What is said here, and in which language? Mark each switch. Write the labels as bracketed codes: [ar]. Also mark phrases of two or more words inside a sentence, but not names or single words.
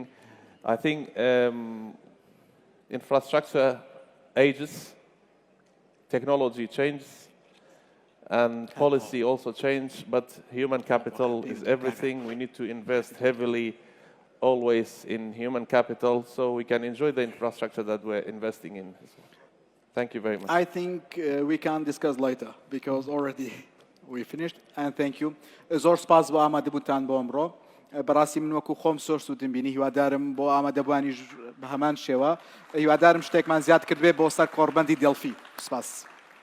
[en] I think infrastructure ages, technology changes, and policy also change, but human capital is everything. We need to invest heavily always in human capital so we can enjoy the infrastructure that we're investing in. Thank you very much. I think we can discuss later because already we finished. And thank you. [ckb] زۆر سپاس بۆ ئامادەبووتان بۆ ئەمڕۆ. بەڕاستی من وەکو خۆم زۆر سوودم بینی هیوادارم بۆ ئامادەبووانیش بە هەمان شێوە هیوادارم شتێکمان زیاد کردبێ بۆ سەر کۆڕبەندی دڵفی. سپاس.